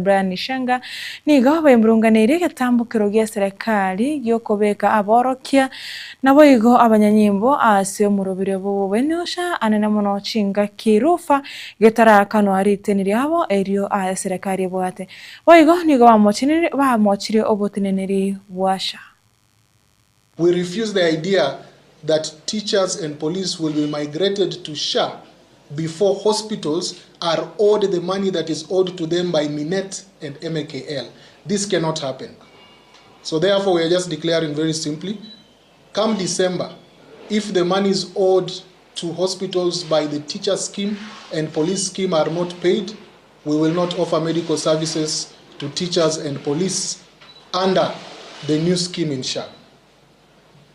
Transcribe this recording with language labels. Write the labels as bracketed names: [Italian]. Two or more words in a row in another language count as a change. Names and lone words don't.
[Gusii] Brian Shenga nigo bemrunganiria gatambukiro gia serikali gyokobeka aborokia nabo igo abanyanyimbo ase omurobire bo benosha anena muno chinga kirufa getara kano ariteniri abo erio a serikali bwate boigo nigo bamochire oboteneneri bwasha. [English] We refuse the idea that teachers and police will be migrated to SHA before hospitals are owed the money that is owed to them by Minet and MKL. This cannot happen. So therefore we are just declaring very simply, come December, if the money is owed to hospitals by the teacher scheme and police scheme are not paid, we will not offer medical services to teachers and police under the new scheme in SHA.